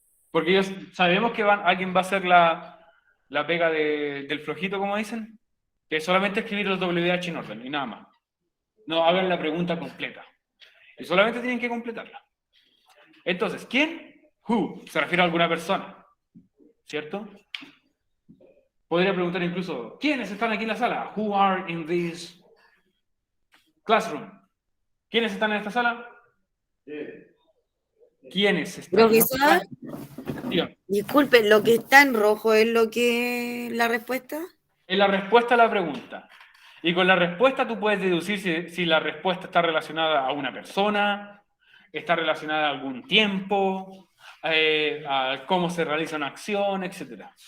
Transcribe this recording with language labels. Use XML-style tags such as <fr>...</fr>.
<es>Porque ellos sabemos que alguien va a hacer la pega del flojito, como dicen, que es solamente escribir los WH en orden y nada más. No, hagan la pregunta completa. Y solamente tienen que completarla. Entonces, ¿quién? Who. Se refiere a alguna persona. ¿Cierto? Podría preguntar incluso, ¿quiénes están aquí en la sala?</es> <en>Who are in this classroom?</en> <es>¿Quiénes están en esta sala? ¿Quiénes están? Profesor, Dígame. disculpe, ¿lo que está en rojo es lo que la respuesta? Es la respuesta a la pregunta. Y con la respuesta tú puedes deducir si la respuesta está relacionada a una persona, está relacionada a algún tiempo, a cómo se realiza una acción, etc.</es>